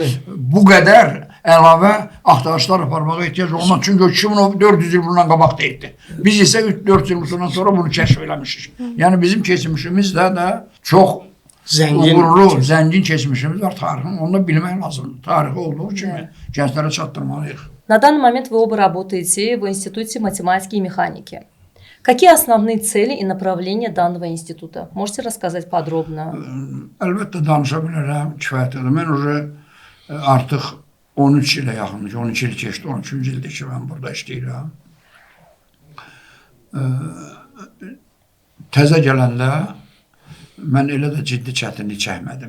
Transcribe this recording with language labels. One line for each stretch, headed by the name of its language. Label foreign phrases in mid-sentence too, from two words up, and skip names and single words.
Azerbaijani: Bu qədər əlavə axtarışlar aparmağa ehtiyac olmaz. Çünki o 2400 il bundan qabaq deyildi. Biz isə 4 il bundan sonra bunu kəşf eləmişik. Yəni bizim keçmişimiz də çox uğurlu, zəngin keçmişimiz var tarixin. Onu da bilmək lazımdır. Tarixi olduğu kimi gənclərə çatdırmalıyıq.
Russian: На данный момент вы оба работаете в Институте математики и механики. Какие основные цели и направления данного института? Можете рассказать подробно?
Azerbaijani: Əlbəttə danışa bilərəm, kifayətdir. Mən artıq 13 ilə yaxındır, 12 il keçdi, 13-cü ildir ki, mən burada işləyirəm. Təzə gələndə mən elə də ciddi çətinlik çəkmədim.